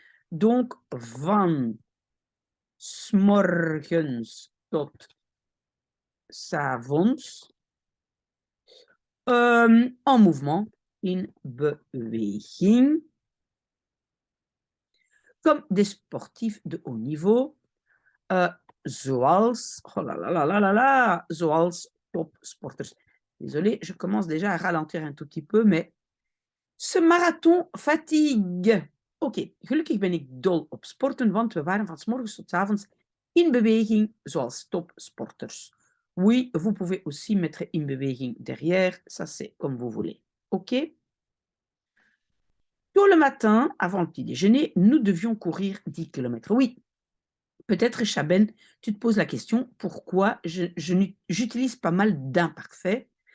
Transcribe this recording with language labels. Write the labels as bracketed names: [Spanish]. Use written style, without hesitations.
[French] Donc, [Dutch] van 's morgens tot 's avonds, [French] en mouvement, [Dutch] in beweging, [French] comme des sportifs de haut niveau, [Dutch] zoals, [French] oh là là là là là là, [Dutch] zoals topsporters. [French] Désolée, je commence déjà à ralentir un tout petit peu, mais ce marathon fatigue. [Dutch] Oké, gelukkig ben ik dol op sporten, want we waren van 's morgens tot 's avonds in beweging, zoals topsporters. [French] Oui, vous pouvez aussi mettre [Dutch] in beweging [French] derrière, ça c'est comme vous voulez. OK? Tôt le matin, avant le petit déjeuner, nous devions courir 10 km. Oui, peut-être, Chaben, tu te poses la question, pourquoi j'utilise pas mal d'imparfaits?